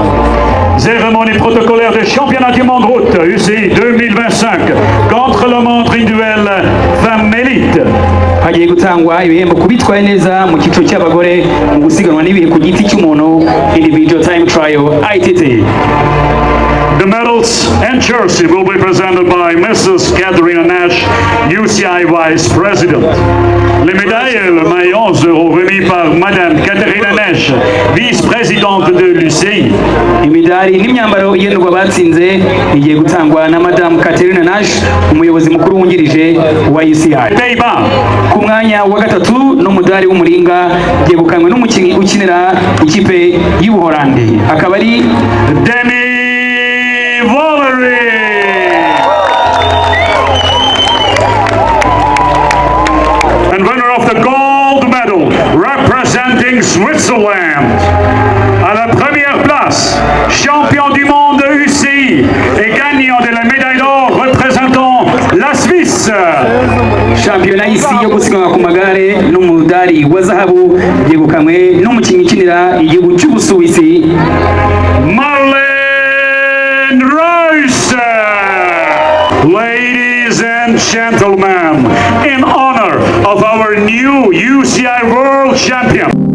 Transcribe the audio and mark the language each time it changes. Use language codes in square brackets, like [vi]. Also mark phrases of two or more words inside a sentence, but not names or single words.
[fr] Cérémonie protocolaire des championnats du monde route UCI 2025 contre le monde individuel femme élite. [rw] Hagiye gutangwa ibihembo kubitwaye neza mu cyiciro cy'abagore mu gusiganwa n'ibihe ku giti cy'umuntu [en] Individual Time Trial ITT. The medals and jersey will be presented by Mrs. Catherine Nash, UCI Vice President. [fr] Les médailles et le maillot seront remis par Madame Catherine Nash, vice-présidente de l'UCI. [rw] Imidari n'imyambaro igenerwa batsinze igiye gutangwa na Madame Catherine Nash, umuyobozi mukuru wungirije wa UCI. Ku mwanya wa gatatu n'umudari w'umuringa yegukanwe n'umukinnyi ukinira ikipe y'Ubuholandi akaba ari [en] and winner of the gold medal representing Switzerland. [fr] À la première place, champion du monde UCI et gagnant de la médaille d'or représentant la Suisse. [rw] Shampiyona y'isi yo gusiganwa ku magare n'umudari wa zahabu yegukanwe n'umukinnyi ukinira igihugu cy'Ubusuwisi [en] Ladies and gentlemen, in honor of our new UCI World Champion.